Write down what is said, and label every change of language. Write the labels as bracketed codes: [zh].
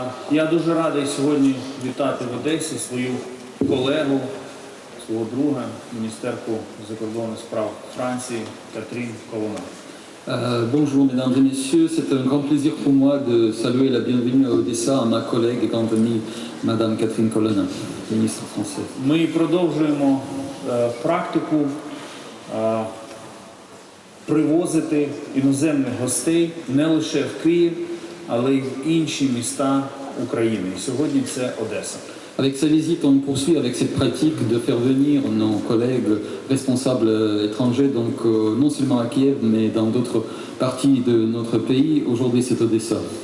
[uk] Я дуже радий сьогодні вітати в Одесі свою колегу, свого друга, міністерку закордонних справ Франції Катрін Колона. [fr] Bonjour mesdames et messieurs, c'est un grand plaisir pour moi de saluer la bienvenue à Odessa à ma collègue et grande amie Madame Catherine Colonna, ministre française. [uk] Ми продовжуємо практику привозити іноземних гостей не лише в Київ, але й в інші міста України. Сьогодні це Одеса. [fr] Avec sa visite, on poursuit avec cette pratique de faire venir nos collègues responsables étrangers, donc non seulement à Kiev, mais dans d'autres parties de notre pays. Aujourd'hui, c'est Odessa.